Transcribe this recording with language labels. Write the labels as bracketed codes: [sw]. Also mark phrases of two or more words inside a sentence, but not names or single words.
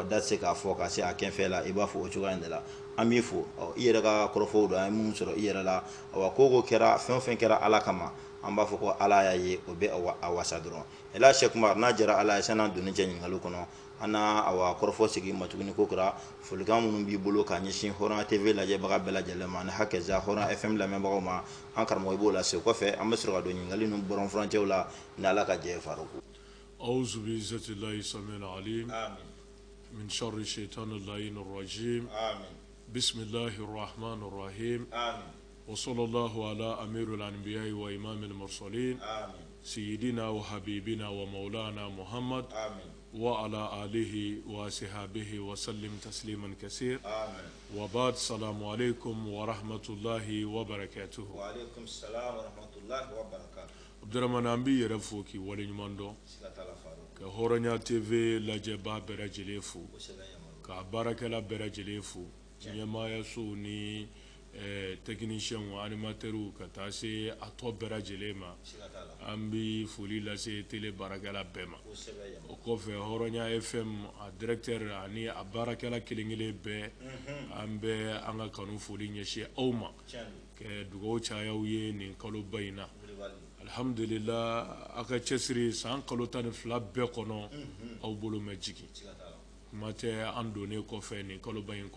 [bm] tɛ se k'a fɔ ka se a kɛnfɛ la i b'a fɔ o cogoya in de la an b'i fo i yɛrɛ ka kɔrɔfɔw don an ye minnu sɔrɔ i yɛrɛ la ko kɛra fɛn o fɛn kɛra Ala kama an b'a fɔ ko Ala y'a ye o bɛ a wasa dɔrɔn Elhaji Seku Umaru n'a jara Ala ye san'an donni cɛ ɲininkaliw kɔnɔ an na kɔrɔfɔ segin ma tuguni ko kɛra folikan minnu b'i bolo ka ɲɛsin Hɔrɔnya TV lajɛbaga bɛɛ lajɛlen ma ani hakɛza Hɔrɔnya FM lamɛnbagaw ma an karamɔgɔ i b'o lase o kɔfɛ an bɛ sɔrɔ ka don ɲininkali ninnu bɔrɔn furancɛw la ni Ala ka jɛ ye Faruku. [ar] أعوذ بعزة الله السميع العليم من شر الشيطان الرجيم بسم الله الرحمن الرحيم وصلى الله على أمير الأنبياء وإمام المرسلين سيدنا وحبيبنا ومولانا محمد وعلى آله وصحبه وسلم تسليما كثيرا وبعد السلام عليكم ورحمة الله وبركاته. وعليكم السلام ورحمة الله وبركاته. [bm] Abdramane an b'i yɛrɛ fo k'i waleɲuman dɔn ka Hɔrɔnya TV lajɛbaa bɛɛ lajɛlen fo ka baarakɛla bɛɛ lajɛlen fo ɲɛmaayasow ni [fr] technicien ou animateur [bm] ka taa se a tɔ bɛɛ lajɛlen ma an bɛ foli lase télé baarakɛla bɛɛ ma o kɔfɛ hɔrɔnya FM a directeur ani a baarakɛla kelen-kelen bɛɛ an bɛ an ka kanu foli ɲɛsin aw ma ka dugawu caya aw ye nin kaloba in na alhamdulillah a ka cɛsiri san kalo 12 bɛɛ kɔnɔ aw bolo mɛ jigin kuma tɛ an donnen kɔfɛ nin kaloba in